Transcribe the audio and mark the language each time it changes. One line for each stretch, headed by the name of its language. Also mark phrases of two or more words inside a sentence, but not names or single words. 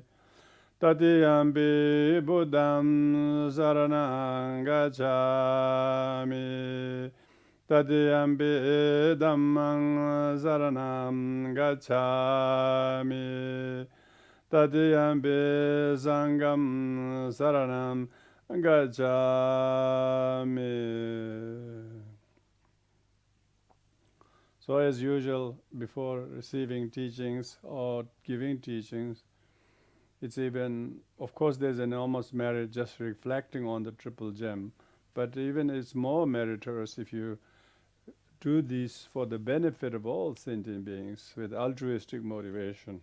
Pali: Tatiyampi buddham saranam gacchami. Tatiyampi dhammam saranam gacchami. Tatiyampi sangham saranam gacchami.
English: So as usual, before receiving teachings or giving teachings, it's even, of course there's enormous merit just reflecting on the triple gem, but even it's more meritorious if you do this for the benefit of all sentient beings with altruistic motivation.